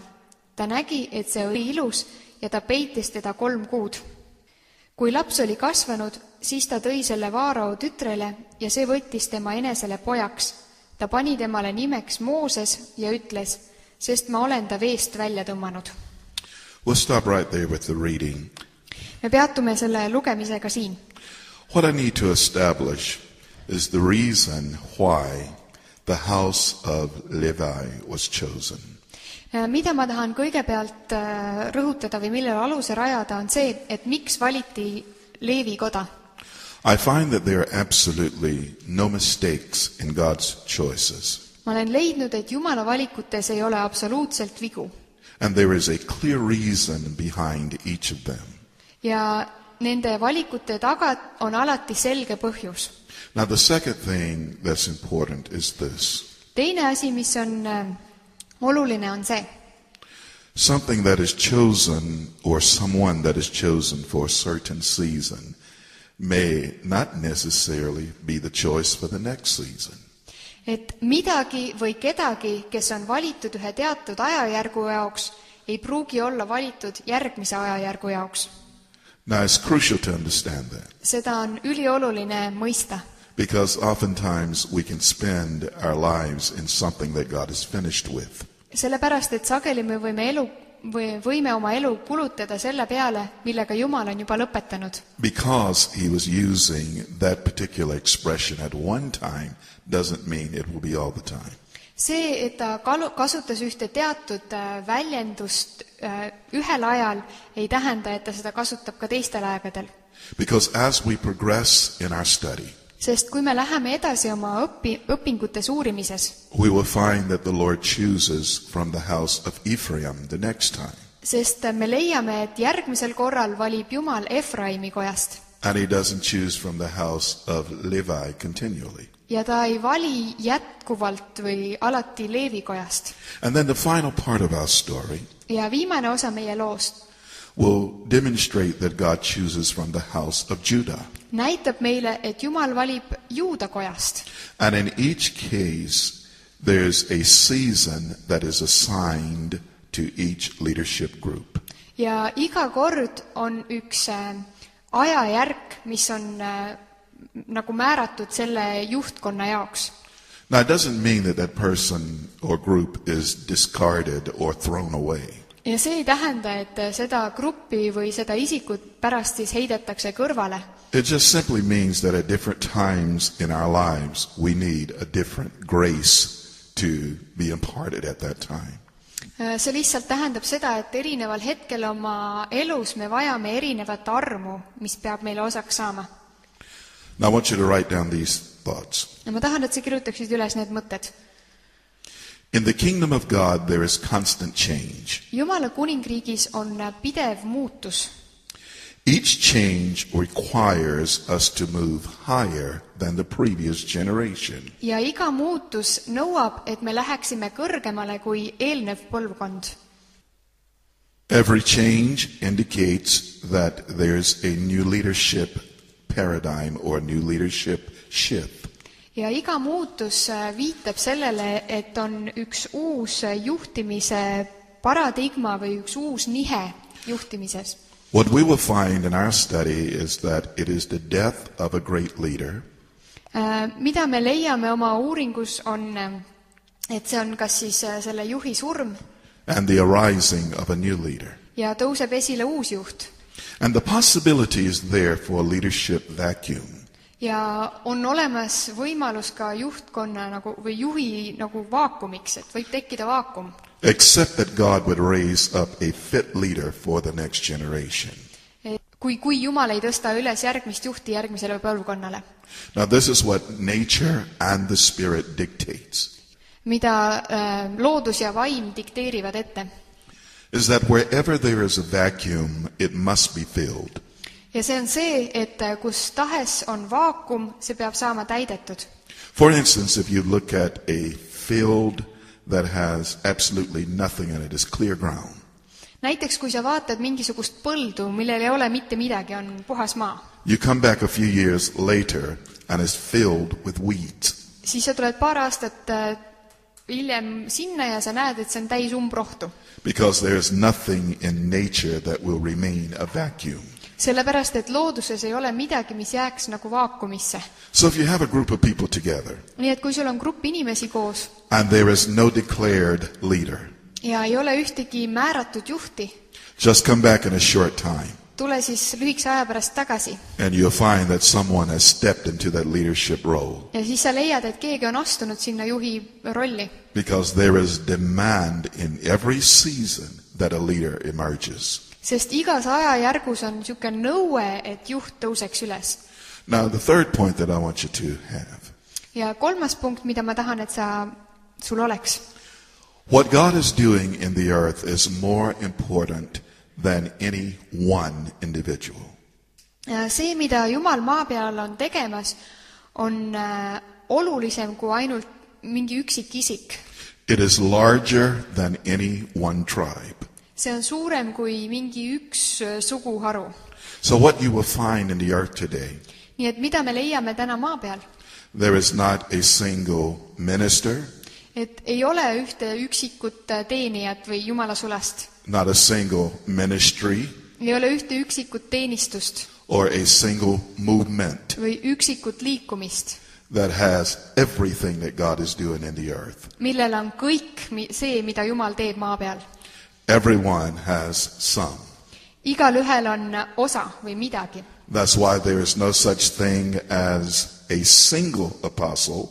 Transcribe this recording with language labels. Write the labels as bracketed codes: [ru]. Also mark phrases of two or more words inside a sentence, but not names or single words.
[et] Ta nägi, et see oli ilus ja ta peitis teda 3 kuud. Kui laps oli kasvanud, siis ta tõi selle Vaarao tütrele ja see võttis tema enesele pojaks. Ta pani temale nimeks Mooses ja ütles, sest ma olen ta veest välja tõmmanud. [en] We'll stop right there with the reading. [et] Me peatume selle lugemisega siin. [en] What I need to establish is the reason why the house of Levi was chosen. [et] Mida ma tahan kõigepealt rõhutada või millele aluse rajada on see, et miks valiti Leevi koda. [en] I find that there are absolutely no mistakes in God's choices. [et] Ma olen leidnud, et Jumala valikutes ei ole absoluutselt vigu. [en] And there is a clear reason behind each of them. [et] Ja nende valikute taga on alati selge põhjus. [en] Now the second thing that's important is this. [et] Teine asi, mis on oluline, on see. [en] Something that is chosen or someone that is chosen for a certain season may not necessarily be the choice for the next season. [et] Et midagi või kedagi, kes on valitud ühe teatud ajajärgu jaoks, ei pruugi olla valitud järgmise ajajärgu jaoks. [en] Now it's crucial to understand that. [et] Seda on ülioluline mõista. [en] Because oftentimes we can spend our lives in something that God is finished with. [et] Sellepärast, et sageli me võime oma elu kulutada selle peale, millega Jumal on juba lõpetanud. [en] Because he was using that particular expression at one time doesn't mean it will be all the time. [et] See, et ta kasutas ühte teatud väljendust ühel ajal, ei tähenda, et ta seda kasutab ka teistel aegadel. [en] Because as we progress in our study, [et] sest kui me läheme edasi oma õpingutes uurimises, [en] we will find that the Lord chooses from the house of Ephraim the next time. [et] Sest me leiame, et järgmisel korral valib Jumal Efraimi kojast. [en] And he doesn't choose from the house of Levi continually. [et] Ja ta ei vali jätkuvalt või alati Leevi kojast. [en] And then the final part of our story [et] ja viimane osa meie loost [en] will demonstrate that God chooses from the house of Judah. [et] Näitab meile, et Jumal valib Juuda kojast. [en] And in each case, there's a season that is assigned to each leadership group. [et] Ja iga kord on üks ajajärk, mis on nagu määratud selle juhtkonna jaoks. [en] Now, it doesn't mean that that person or group is discarded or thrown away. [et] Ja see ei tähenda, et seda gruppi või seda isikut pärast siis heidetakse kõrvale. [en] It just simply means that at different times in our lives we need a different grace to be imparted at that time. [et] See lihtsalt tähendab seda, et erineval hetkel oma elus me vajame erinevat armu, mis peab meile osaks saama. [en] Now I want you to write down these thoughts. [et] Ja ma tahan, et sa kirjutaksid üles need mõtted. [en] In the kingdom of God there is constant change. [et] Jumala kuningriigis on pidev muutus. [en] Each change requires us to move higher than the previous generation. [et] Ja iga muutus nõuab, et me läheksime kõrgemale kui eelnev põlvkond. [en] Every change indicates that there's a new leadership paradigm or a new leadership shift. [et] Ja iga muutus viitab sellele, et on üks uus juhtimise paradigma või üks uus nihe juhtimises. [en] What we will find in our study is that it is the death of a great leader. [et] Mida me leiame oma uuringus on, et see on kas siis selle juhi surm [en] and the arising of a new leader. [et] Ja tõuseb esile uus juht. [en] And the possibility is there for a leadership vacuum. [et] Ja on olemas võimalus ka juhtkonna nagu, või juhi nagu vaakumiks, et võib tekkida vaakum. [en] Except that God would raise up a fit leader for the next generation. [et] Kui Jumal ei tõsta üles järgmist juhti järgmisele põlvkonnale. [en] Now this is what nature and the spirit dictates. [et] Mida loodus ja vaim dikteerivad ette. [en] Is that wherever there is a vacuum, it must be filled. [et] Ja see on see, et kus tahes on vaakum, see peab saama täidetud. [en] For instance, if you look at a field that has absolutely nothing in it, is clear ground. [et] Näiteks kui sa vaatad mingisugust põldu, millel ei ole mitte midagi, on puhas maa. [en] You come back a few years later and it's filled with weeds. [et] Siis sa tuled paar aastat hiljem sinna ja sa näed, et see on täis umbrohtu. [en] Because there is nothing in nature that will remain a vacuum. [et] Sellepärast, et looduses ei ole midagi, mis jääks nagu vaakumisse. [en] So if you have a group of people together, [et] nii et kui sul on grupp inimesi koos, [en] and there is no declared leader, [et] ja ei ole ühtegi määratud juhti. [en] Just come back in a short time. [et] Tule siis lühikese aja pärast tagasi. [en] And you'll find that someone has stepped into that leadership role. [et] Ja siis sa leiad, et keegi on astunud sinna juhi rolli. [en] Because there is demand in every season that a leader emerges. [et] Sest igas ajajärgus on niisugune nõue, et juht tõuseks üles. [en] Now the third point that I want you to have. [et] Ja kolmas punkt, mida ma tahan, et sul oleks. [en] What God is doing in the earth is more important than any one individual. [et] See, mida Jumal maa peal on tegemas, on olulisem kui ainult mingi üksik isik. [en] It is larger than any one tribe. [et] See on suurem kui mingi üks suguharu. [en] So what you will find in the earth today, [et] Nii et mida me leiame täna maa peal? [en] there is not a single minister, [et] Et ei ole ühte üksikut teenijat või Jumala sulast. [en] not a single ministry, [et] Ei ole ühte üksikut teenistust [en] or a single movement [et] või üksikut liikumist, [en] that has everything that God is doing in the earth. [et] millel on kõik see, mida Jumal teeb maa peal. [en] Everyone has some. [et] Igalühel on osa või midagi. [en] That's why there is no such thing as a single apostle.